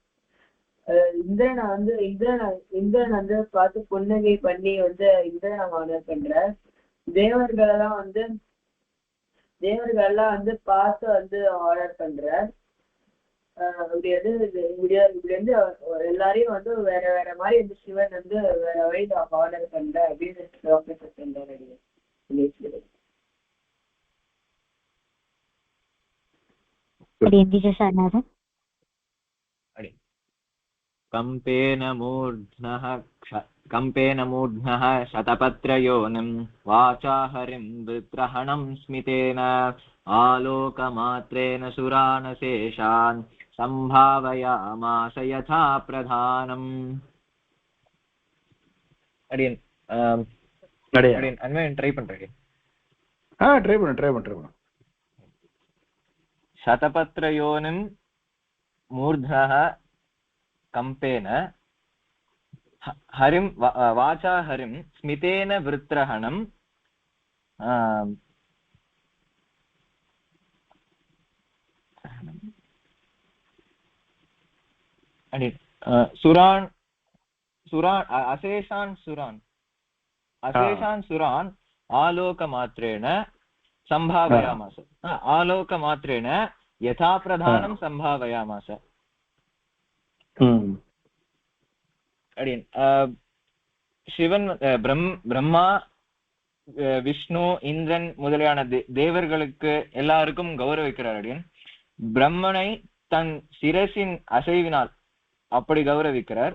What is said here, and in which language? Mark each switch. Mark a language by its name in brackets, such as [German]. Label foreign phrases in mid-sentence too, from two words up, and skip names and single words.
[Tamil] இந்திரன் வந்து பார்த்து புன்னகை பண்ணி வந்து இந்திரனை ஆர்டர் பண்ற. தேவர்களெல்லாம் வந்து பார்த்து வந்து ஆர்டர் பண்ற. இப்படி வந்து எல்லாரையும் வந்து வேற வேற மாதிரி வந்து சிவன் வந்து வேற வழியில ஆர்டர் பண்ற அப்படின்னு [Sanskrit] कम्पेन मूर्ध्नः शतपत्रयोनिं वाचा हरिं वृत्रहणं स्मितेन आलोकमात्रेण सुरानशेषान् संभावयामास यथा प्रधानम्. [Tamil] அடியன் அனவே ட்ராய் பண்றேன். ட்ரை பண்ணு. [Sanskrit] शतपत्रयोनिं मूर्ध्नः कम्पेन हरिं वाचा हरिं स्मितेन वृत्रहणं अशेषान् सुरान् आलोकमात्रेण संभावयामास. आलोकमात्रेण यथा प्रधानं संभावयामास. [Tamil] சிவன் பிரம்மா விஷ்ணு இந்திரன் முதலியான தேவர்களுக்கு எல்லாருக்கும் கௌரவிக்கிறார். அடியன் பிரம்மனை தன் சிரசின் அசைவினால் அப்படி கௌரவிக்கிறார்.